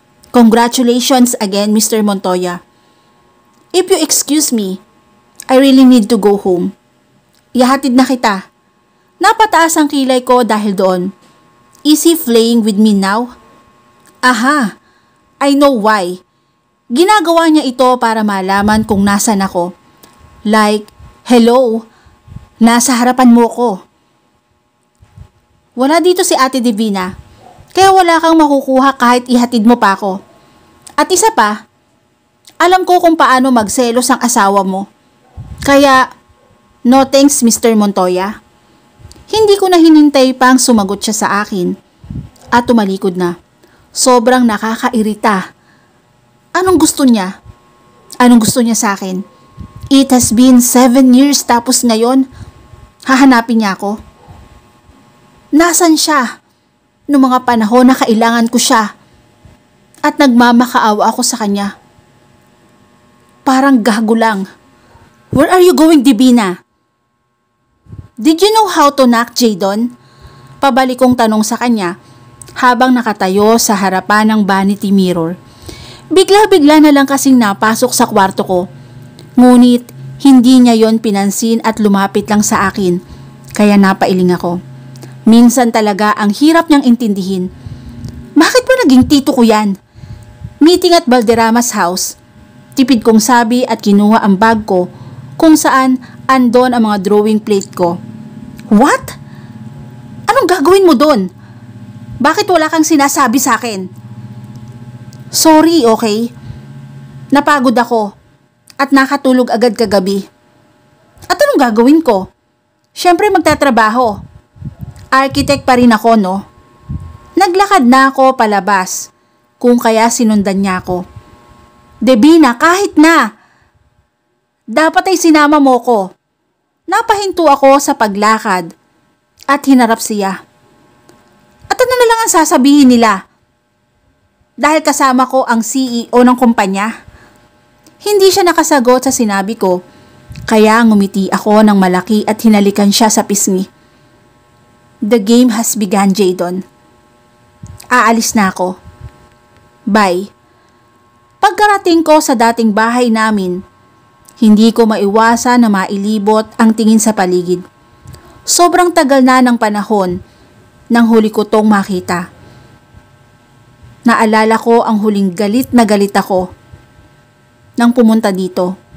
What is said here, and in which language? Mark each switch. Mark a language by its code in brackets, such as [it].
[en] Congratulations again, Mr. Montoya. If you excuse me, I really need to go home. [tl] Ihatid na kita. Napataas ang kilay ko dahil doon. [en] Is he playing with me now? Aha, I know why. [tl] Ginagawa niya ito para malaman kung nasan ako. [en] Like, hello, [tl] nasa harapan mo ko. Wala dito si Ate Divina, kaya wala kang makukuha kahit ihatid mo pa ako. At isa pa, alam ko kung paano magselos ang asawa mo. Kaya, [en] no thanks, [tl] Mr. Montoya. Hindi ko na hinintay pang sumagot siya sa akin at tumalikod na. Sobrang nakakairita. Anong gusto niya? Anong gusto niya sa akin? [en] It has been 7 years [tl] tapos ngayon, hahanapin niya ako. Nasaan siya? Noong mga panahon na kailangan ko siya at nagmamakaawa ako sa kanya. Parang gago lang. [en] Where are you going, Divina? Did you know how to knock, Jadon? [tl] Pabalik kong tanong sa kanya habang nakatayo sa harapan ng vanity mirror. Bigla-bigla na lang kasing napasok sa kwarto ko. Ngunit hindi niya yon pinansin at lumapit lang sa akin. Kaya napailing ako. Minsan talaga ang hirap niyang intindihin. Bakit ba naging tito ko yan? [en] Meeting at Valderrama's house. [tl] Tipid kong sabi at kinuha ang bag ko kung saan andon ang mga drawing plate ko. [en] What? [tl] Anong gagawin mo doon? Bakit wala kang sinasabi sa akin? [en] Sorry, okay? [tl] Napagod ako at nakatulog agad kagabi. At anong gagawin ko? Siyempre magtatrabaho. Architect pa rin ako, no? Naglakad na ako palabas, kung kaya sinundan niya ako. Divina, kahit na! Dapat ay sinama mo ko. Napahinto ako sa paglakad at hinarap siya. At ano na lang ang sasabihin nila? Dahil kasama ko ang CEO ng kumpanya? Hindi siya nakasagot sa sinabi ko, kaya ngumiti ako ng malaki at hinalikan siya sa pisngi. [en] The game has begun, Jadon. [tl] Aalis na ako. Bye. Pagkarating ko sa dating bahay namin, hindi ko maiwasan na mailibot ang tingin sa paligid. Sobrang tagal na ng panahon nang huli ko tong makita. Naalala ko ang huling galit na galit ako nang pumunta dito.